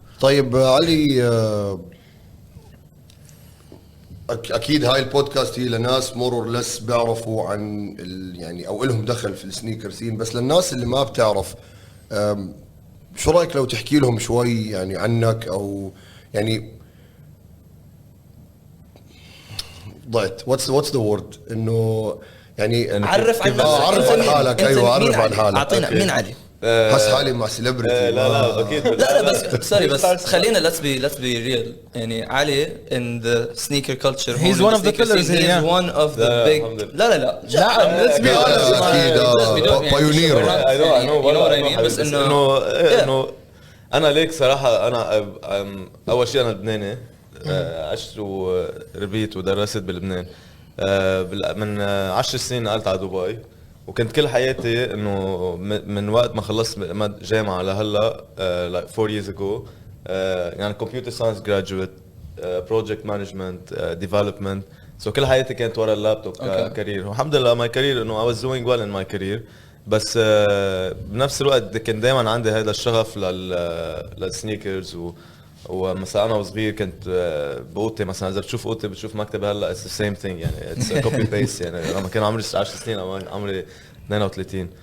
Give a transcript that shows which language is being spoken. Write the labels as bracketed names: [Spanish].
[Arabic] طيب علي، اكيد هاي البودكاست هي لناس [English] more or less [Arabic] بيعرفوا عن يعني او لهم دخل في السنيكر سين، بس للناس اللي ما بتعرف، شو رايك لو تحكي لهم شوي يعني عنك، او يعني ضعت [English] what's the word, [Arabic] انه يعني عرف عن نفسك. عرف عن حالك. ايوه عرف عن حالك. اعطينا مين علي. حس حالي مع سيلبرتي. لا اكيد. لا بس سوري، بس خلينا [English] let's be real. يعني علي in the sneaker culture, He's one of the pillars. He's one of the big. لا let's be honest. Pioneer. I know what I mean. بس [Arabic] انه انا ليك صراحه، انا اول شيء انا لبناني، عشت وربيت ودرست بلبنان. من 10 سنين نقلت على دبي، وكنت كل حياتي انه من وقت ما خلصت جامعه لهلا [English] like 4 years ago [Arabic] يعني [English] computer science graduate, project management, development. so [Arabic] كل حياتي كانت ورا اللابتوب كارير، والحمد لله [English] my career انه I was doing well in my career. [Arabic] بس بنفس الوقت كان دائما عندي هذا الشغف للسنيكرز. ومثلا انا وصغير كنت باوضتي، مثلا اذا بتشوف اوضتي بتشوف مكتبي هلا [English] اتس ذا سيم ثينج، [Arabic] يعني [English] It's copy paste. [Arabic] يعني لما كان عمري 10 سنين او عمري 32.